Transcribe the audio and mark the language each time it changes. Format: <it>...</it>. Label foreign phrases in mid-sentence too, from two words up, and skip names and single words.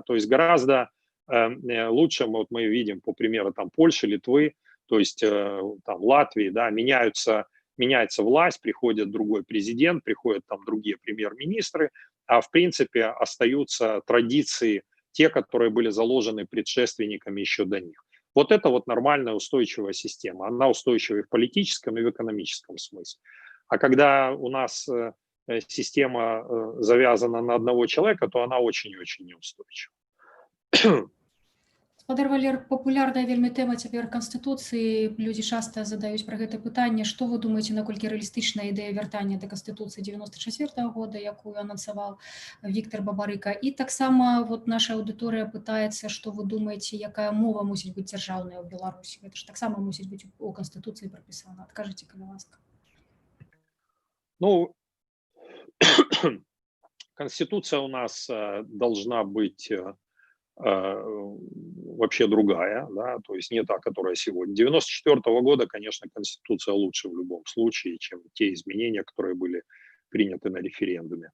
<ru>То есть гораздо лучше, вот мы видим по примеру там Польши, Литвы, то есть там Латвии, да, меняется власть, приходит другой президент, приходят там другие премьер-министры, а в принципе остаются традиции, те, которые были заложены предшественниками еще до них. Вот это вот нормальная устойчивая система. Она устойчива и в политическом, и в экономическом смысле. А когда у нас система завязана на одного человека, то она очень и очень неустойчива.</ru> <be>Спадар Валер, папулярная вельмі тэма цяпер Канстытуцыі. Людзі часта задаюць пра гэта пытанне. Што вы думаеце, наколькі рэалістычная ідэя вяртання да Канстытуцыі 94 года, якую анансаваў Віктор Бабарыка? І таксама вот наша аўдыторыя пытаецца, што вы думаеце, якая мова мусіць быць дзяржаўная ў Беларусі? Гэта ж таксама мусіць быць у Канстытуцыі прапісана. Адкажыце, калі ласка. Ну,</be> <ru>Конституция у нас должна быть вообще другая, да, то есть не та, которая сегодня. 94 года, конечно, Конституция лучше в любом случае, чем те изменения, которые были приняты на референдуме.</ru>